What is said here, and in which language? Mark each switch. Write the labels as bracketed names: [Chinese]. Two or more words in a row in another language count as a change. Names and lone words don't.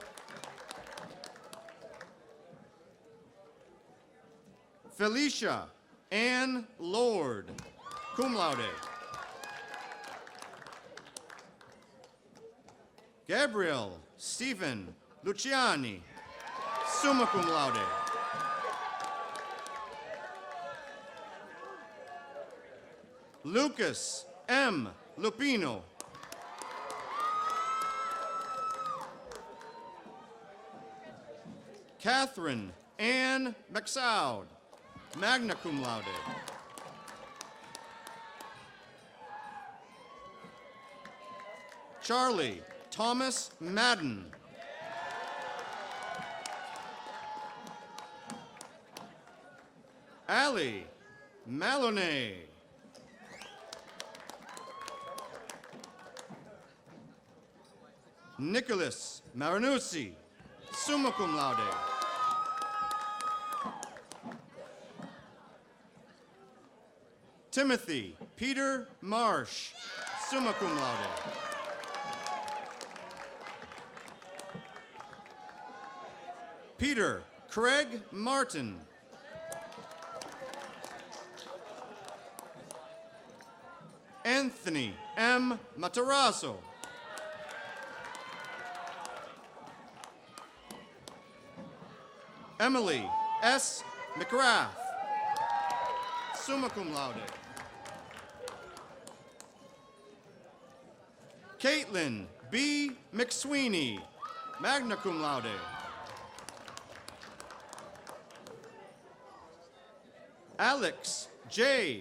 [English] Felicia Ann Lord, [Latin] cum laude. [English] Gabriel Stephen Luciani, [Latin] summa cum laude. [English] Lucas M. Lupino. Catherine Ann McSoud, [Latin] magna cum laude. [English] Charlie Thomas Madden. Allie Maloney. Nicholas Marinuzzi, [Latin] summa cum laude. [English] Timothy Peter Marsh, [Latin] summa cum laude. [English] Peter Craig Martin. Anthony M. Matarazzo. Emily S. McGrath, [Latin] summa cum laude. [English] Caitlin B. McSweeney, [Latin] magna cum laude. [English] Alex J.